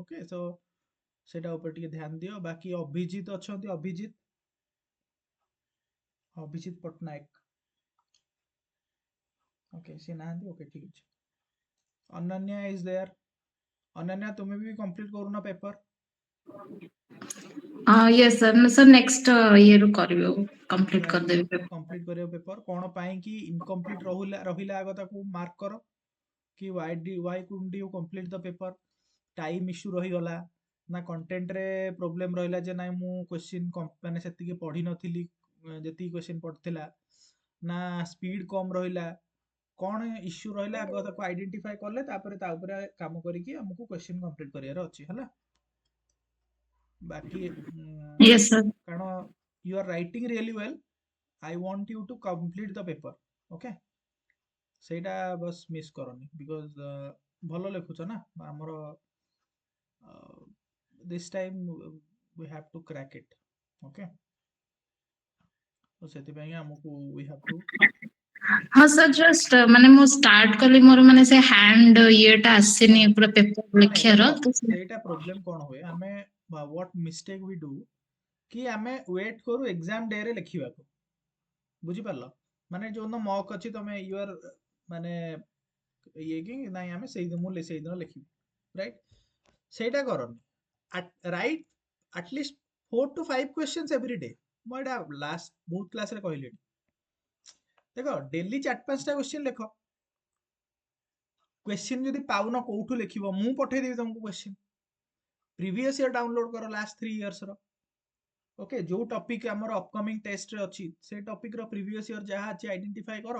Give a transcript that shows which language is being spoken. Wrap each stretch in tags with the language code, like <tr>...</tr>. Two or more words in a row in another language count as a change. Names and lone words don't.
<en>okay, so</en> <or>ସେଇଟା ଉପରେ ଟିକେ ଧ୍ୟାନ ଦିଅ। ବାକି ଅଭିଜିତ ଅଛନ୍ତି, ଅଭିଜିତ ପଟ୍ଟନାୟକ। ଓକେ, ସିଏ ନାହାନ୍ତି। ଓକେ, ଠିକ ଅଛି। ଅନନ୍ୟା</or> <en>is there.</en> <or>ଅନନ୍ୟା, ତୁମେ ବି କମ୍ପ୍ଲିଟ କରୁନ ପେପର?</or> <en>Yes, sir. No, sir, next year କରିବେ, complete କରିଦେବି paper.</en> <or>କମ୍ପ୍ଲିଟ କରିବ ପେପର। କଣ ପାଇଁ କି ଇନକମ୍ପ୍ଲିଟ ରହିଲା ଆଗ ତାକୁ ମାର୍କ କର କି</or> <en>why couldn't you complete the paper? time issue</en> <or>ରହିଗଲା ନା କଣ୍ଟେଣ୍ଟରେ ପ୍ରୋବ୍ଲେମ ରହିଲା ଯେ ନାଇଁ ମୁଁ କ୍ୱେଶ୍ଚିନ୍ ମାନେ ସେତିକି ପଢିନଥିଲି ଯେତିକି କ୍ୱେଶ୍ଚିନ୍ ପଢିଥିଲା, ନା ସ୍ପିଡ କମ ରହିଲା, କଣ ଇସ୍ୟୁ ରହିଲା ଆଗ ତାକୁ ଆଇଡେଣ୍ଟିଫାଇ କଲେ ତାପରେ ତା ଉପରେ କାମ କରିକି ଆମକୁ କ୍ୱେଶ୍ଚିନ୍ କମ୍ପ୍ଲିଟ କରିବାର ଅଛି ହେଲା। ବାକି</or> <en>Yes, sir. କାରଣ you are writing really well, I want you to complete the paper.</en> <or>ଓକେ, ସେଇଟା ବସ୍ ମିସ୍ କରନି, ବିକଜ ଭଲ ଲେଖୁଛ ନା ଆମର।</or> <en>this time we have to crack it. Okay,</en> <or>ତ ସେଥିପାଇଁ ଆମକୁ</or> <en>we have to</en> <or>ହଁ</or> <en>sir, just</en> <or>ମାନେ ମୁଁ start କଲି, ମୋର ମାନେ ସେ hand ଇଏଟା ଆସିନି ପୁରା ପେପର ନାଇଁ ଦେଖ, ଲେଖିବାର। ସେଇଟା ପ୍ରୋବ୍ଲେମ କଣ ହୁଏ, ଆମେ</or> <en>what mistake we do</en> <or>କି ଆମେ ୱେଟ୍ କରୁ</or> <en>exam day</en> <or>ରେ ଲେଖିବାକୁ। ବୁଝିପାରିଲ? ମାନେ ଯୋଉଦିନ ମକ୍ ଅଛି ତମେ ୟୁଆର ମାନେ ଇଏ କି ନାଇଁ ଆମେ ସେଇଦିନ ଲେଖିବୁ, ରାଇଟ୍? ସେଇଟା କରନି।</or> <en>write at least 4 to 5 questions every day।</en> <or>ମୁଁ ଏଇଟା ଲାଷ୍ଟ ବହୁତ କ୍ଲାସରେ କହିଲିଣି। ଦେଖ, ଡେଲି 4-5ଟା କ୍ୱେଶ୍ଚିନ୍ ଲେଖ। କ୍ୱେଶ୍ଚିନ୍ ଯଦି ପାଉନ କୋଉଠୁ ଲେଖିବ, ମୁଁ ପଠେଇଦେବି ତମକୁ କ୍ୱେଶ୍ଚିନ୍।</or> <en>previous year download</en> <or>କର ଲାଷ୍ଟ 3 ଇୟର୍ସର। ଓକେ, ଯୋଉ ଟପିକ ଆମର ଅପକମିଂ ଟେଷ୍ଟରେ ଅଛି ସେ ଟପିକର</or> <en>previous year</en> <or>ଯାହା ଅଛି ଆଇଡେଣ୍ଟିଫାଇ କର।</or>